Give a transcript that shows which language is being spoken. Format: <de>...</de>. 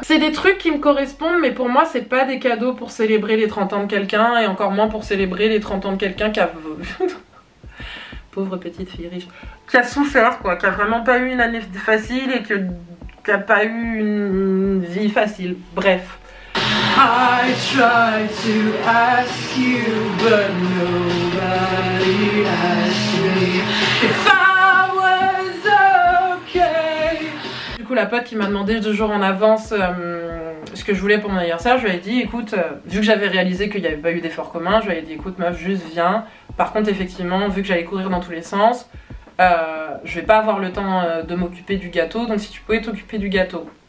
<fr>C'est des trucs qui me correspondent, mais pour moi, c'est pas des cadeaux pour célébrer les 30 ans de quelqu'un, et encore moins pour célébrer les 30 ans de quelqu'un qui a... Pauvre petite fille riche. Qui a souffert, quoi. Qui a vraiment pas eu une année facile et qui a pas eu une vie facile. Bref.</fr> <en>I tried to ask you, but nobody asked me if I was okay.</en> <fr>Du coup, la pote qui m'a demandé 2 jours en avance ce que je voulais pour mon anniversaire, je lui ai dit, écoute, vu que j'avais réalisé qu'il n'y avait pas eu d'effort commun, je lui ai dit, écoute meuf, juste viens. Par contre, effectivement, vu que j'allais courir dans tous les sens, je vais pas avoir le temps de m'occuper du gâteau, donc si tu pouvais t'occuper du gâteau.</fr>